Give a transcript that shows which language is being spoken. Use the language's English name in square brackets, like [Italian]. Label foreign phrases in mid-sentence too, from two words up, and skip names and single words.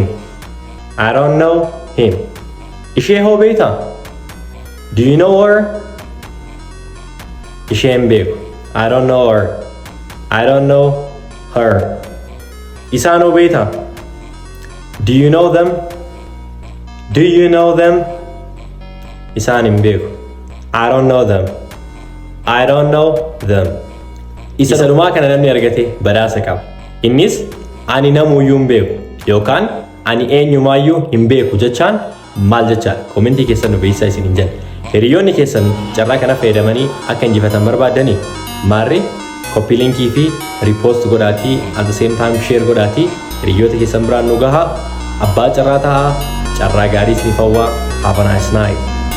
[English] I don't know him. [Oromo] Ishe ho beita. [English] Do you know her? [Oromo] Ishe mbeku. [English] I don't know her. I don't know her. [Oromo] Isa no beita. [English] Do you know them? Do you know them? [Oromo] Isaan hin beeku. [English] I don't know them. I don't know them. [Oromo] Isa dhumaa kana namni argate badhaasa qaba. Innis ani namuyyuu hin beeku yookaan ani eenyumaayyuu hin beeku jechaan maal jechaadha? Komentii keessan nu beeksisaa isin hin jedhe. Hiriyoonni keessan carraa kana fayyadamanii akka injifatan barbaaddanii maarree copy linkii fi repost godhaatii [English] at the same time [Oromo] share godhaatii hiriyoota keessan biraan nu gahaa. Abbaa carraa tahaa. Carraa gaarii isiniif hawwaa. [English] Have a nice night.